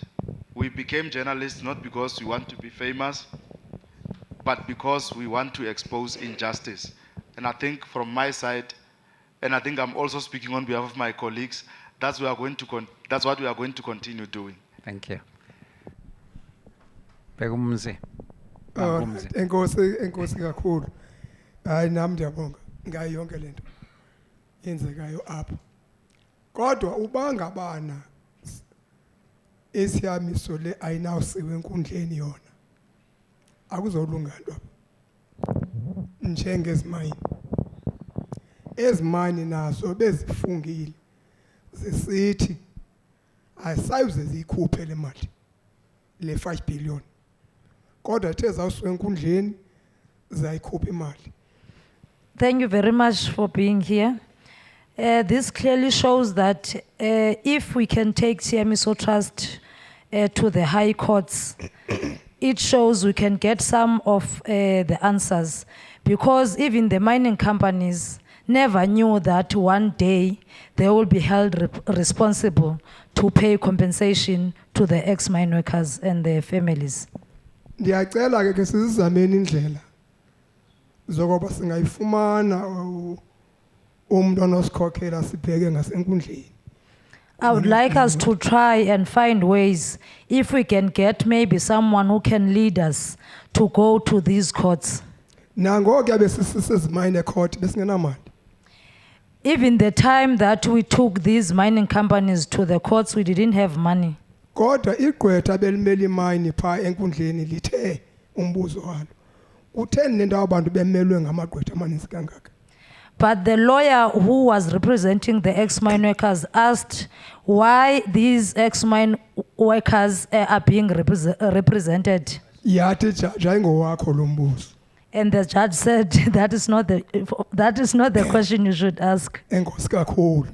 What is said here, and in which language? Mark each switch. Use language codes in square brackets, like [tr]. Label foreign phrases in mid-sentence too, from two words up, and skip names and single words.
[en] We became journalists not because we want to be famous, but because we want to expose injustice. And I think from my side, and I think I'm also speaking on behalf of my colleagues, that's what we are going to continue doing. Thank you. [xh] Begumzi. Enkosi kakhulu. Hayi nami ndiyabonga ngayo yonke lento yenzekayo apha. Kodwa ubangabana Tshiamiso le ayinawusiwe enkundleni yona. Akuzolunga nto apha. Njengezimine. Ezimine nazo bezifungile. Zisithi ayisayize ziyikhuphe le mali le 5 billion. Kodwa the zawusiwe enkundleni zayikhupha imali. [en] Thank you very much for being here. This clearly shows that if we can take Tshiamiso Trust to the high courts, it shows we can get some of the answers, because even the mining companies never knew that one day they will be held responsible to pay compensation to the ex-mine workers and their families. [xh] ndiyacela ke sizizameni indlela zokuba singayifumana umuntu onosikhokhela sibheke ngasenkundleni. [en] I would like us to try and find ways if we can get maybe someone who can lead us to go to these courts. [xh] Nangoku yabe sisezimine court besingenamali. [en] Even the time that we took these mining companies to the courts, we didn't have money. [xh] Kodwa igqwetha belimele imine pha enkundleni lithe umbuzo walo. Kutheni nento abantu bemelwe ngamagqwetha amaninzi kangaka? [en] But the lawyer who was representing the ex-mine workers asked why these ex-mine workers are being represented. [xh] Yathi judge ayingowakho lo mbuzo. [en] And the judge said that is not the question you should ask. [xh] Enkosi kakhulu.